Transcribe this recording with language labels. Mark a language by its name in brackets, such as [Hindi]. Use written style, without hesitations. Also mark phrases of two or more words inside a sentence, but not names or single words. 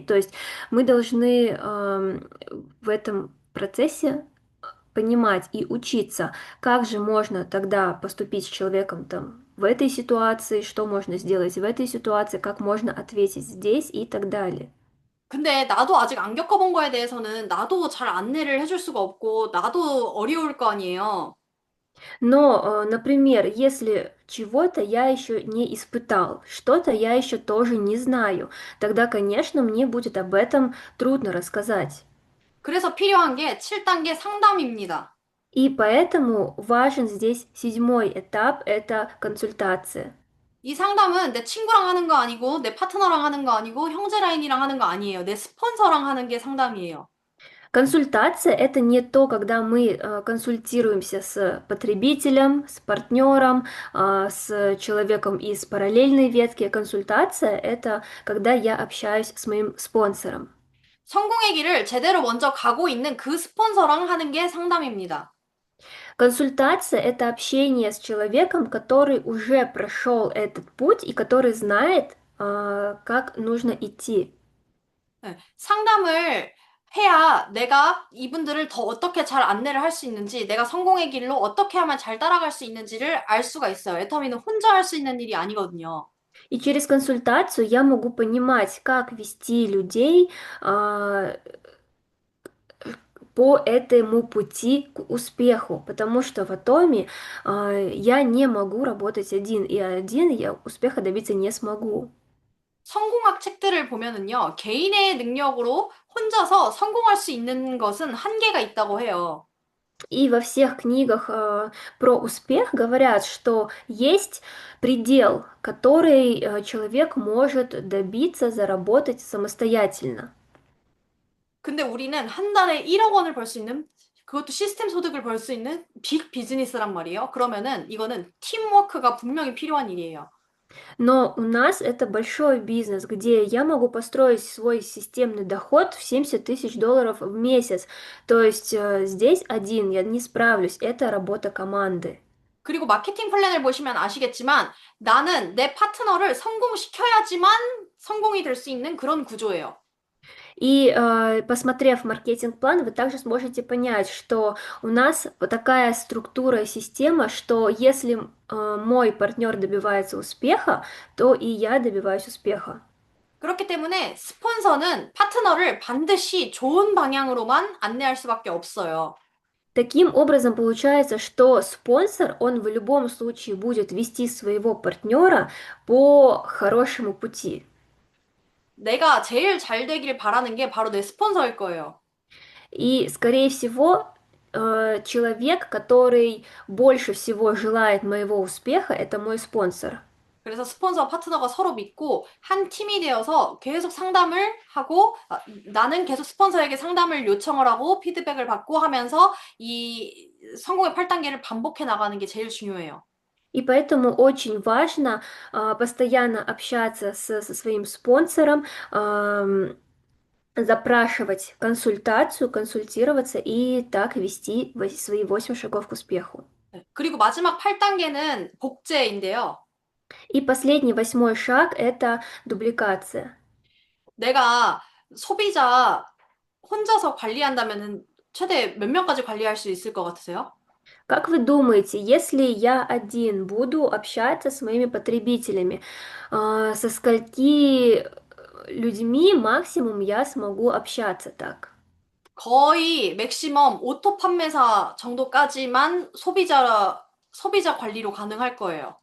[Russian] То есть мы должны в этом процессе понимать и учиться, как же можно тогда поступить с человеком там в этой ситуации, что можно сделать в этой ситуации, как можно ответить здесь и так далее. [Korean] 근데 나도 아직 안 겪어본 거에 대해서는 나도 잘 안내를 해줄 수가 없고, 나도 어려울 거 아니에요. [Russian] Но, например, если чего-то я еще не испытал, что-то я еще тоже не знаю, тогда, конечно, мне будет об этом трудно рассказать. [Korean] 그래서 필요한 게 7단계 상담입니다. [Russian] И поэтому важен здесь седьмой этап– это консультация. [Korean] 이 상담은 내 친구랑 하는 거 아니고, 내 파트너랑 하는 거 아니고, 형제 라인이랑 하는 거 아니에요. 내 스폰서랑 하는 게 상담이에요. [Russian] Консультация– это не то, когда мы консультируемся с потребителем, с партнером, с человеком из параллельной ветки. Консультация– это когда я общаюсь с моим спонсором. [Korean] 성공의 길을 제대로 먼저 가고 있는 그 스폰서랑 하는 게 상담입니다. [Russian] Консультация– это общение с человеком, который уже прошел этот путь и который знает, как нужно идти. [Korean] 네, 상담을 해야 내가 이분들을 더 어떻게 잘 안내를 할 수 있는지, 내가 성공의 길로 어떻게 하면 잘 따라갈 수 있는지를 알 수가 있어요. 애터미는 혼자 할 수 있는 일이 아니거든요. [Russian] И через консультацию я могу понимать, как вести людей по этому пути к успеху, потому что в Атоме я не могу работать один, и один я успеха добиться не смогу. [Korean] 성공학 책들을 보면은요, 개인의 능력으로 혼자서 성공할 수 있는 것은 한계가 있다고 해요. [Russian] И во всех книгах про успех говорят, что есть предел, который человек может добиться, заработать самостоятельно. [Korean] 근데 우리는 한 달에 1억 원을 벌 수 있는, 그것도 시스템 소득을 벌 수 있는 빅 비즈니스란 말이에요. 그러면은 이거는 팀워크가 분명히 필요한 일이에요. [Russian] Но у нас это большой бизнес, где я могу построить свой системный доход в 70 тысяч долларов в месяц. То есть здесь один я не справлюсь, это работа команды. [Korean] 그리고 마케팅 플랜을 보시면 아시겠지만 나는 내 파트너를 성공시켜야지만 성공이 될 수 있는 그런 구조예요. [Russian] И посмотрев маркетинг-план, вы также сможете понять, что у нас вот такая структура и система, что если мой партнер добивается успеха, то и я добиваюсь успеха. [Korean] 그렇기 때문에 스폰서는 파트너를 반드시 좋은 방향으로만 안내할 수밖에 없어요. [Russian] Таким образом, получается, что спонсор, он в любом случае будет вести своего партнера по хорошему пути. [Korean] 내가 제일 잘 되길 바라는 게 바로 내 스폰서일 거예요. [Russian] И, скорее всего, человек, который больше всего желает моего успеха, это мой спонсор. [Korean] 그래서 스폰서 파트너가 서로 믿고 한 팀이 되어서 계속 상담을 하고 나는 계속 스폰서에게 상담을 요청을 하고 피드백을 받고 하면서 이 성공의 8단계를 반복해 나가는 게 제일 중요해요. [Russian] И поэтому очень важно постоянно общаться со своим спонсором, запрашивать консультацию, консультироваться и так вести свои 8 шагов к успеху. [Korean] 네. 그리고 마지막 8단계는 복제인데요. [Russian] И последний, 8-й шаг– это дубликация. [Korean] 내가 소비자 혼자서 관리한다면은 최대 몇 명까지 관리할 수 있을 것 같으세요? [Russian] Как вы думаете, если я один буду общаться с моими потребителями, со скольки людьми максимум я смогу общаться так? [Korean] 거의 맥시멈 오토 판매사 정도까지만 소비자 관리로 가능할 거예요.